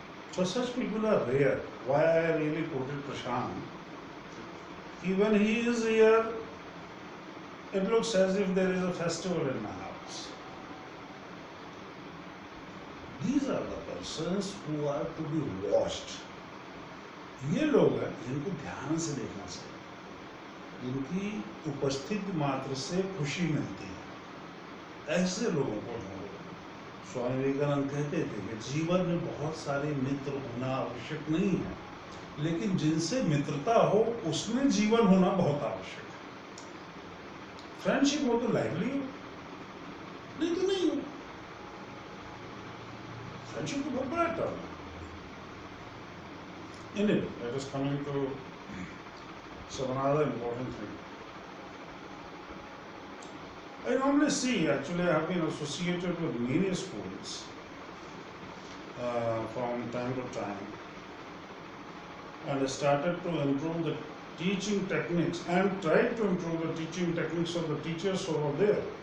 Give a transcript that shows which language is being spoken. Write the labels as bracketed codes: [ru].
[en] So such people are rare. Why I really quoted Prashant? Even he is here, it looks as if there is a festival in my house. These are the persons who are to be watched. [hi] ये लोग हैं जिनको ध्यान से देखना चाहिए, जिनकी उपस्थिति मात्र से खुशी मिलती है, ऐसे लोगों को ढूंढो। स्वामी विवेकानंद कहते थे कि जीवन में बहुत सारे मित्र होना आवश्यक नहीं है, लेकिन जिनसे मित्रता हो उसमें जीवन होना बहुत आवश्यक है। फ्रेंडशिप हो तो लाइवली हो, नहीं तो नहीं हो। फ्रेंडशिप तो बहुत बड़ा टर्म है। [en] Anyway, let us come into some another important thing. I normally see, actually I have been associated with many schools from time to time, and I started to improve the teaching techniques and tried to improve the teaching techniques of the teachers over there.